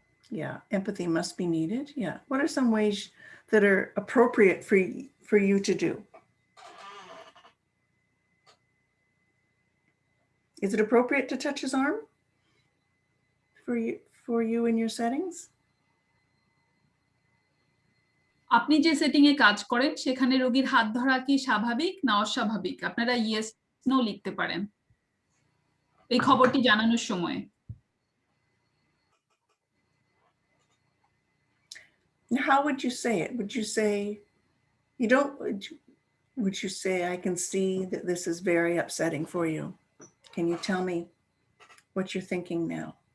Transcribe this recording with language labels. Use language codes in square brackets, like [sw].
[en] Yeah, empathy must be needed. Yeah. What are some ways that are appropriate for you to do? Is it appropriate to touch his arm for you in your settings? [bn] আপনি যে setting এ কাজ করেন সেখানে রোগীর হাত ধরা কি স্বাভাবিক না অস্বাভাবিক? আপনারা ইয়েস নো লিখতে পারেন এই খবরটি জানানোর সময়। [en] How would you say it? Would you say, you don't, Would you say, I can see that this is very upsetting for you? Can you tell me what you're thinking now?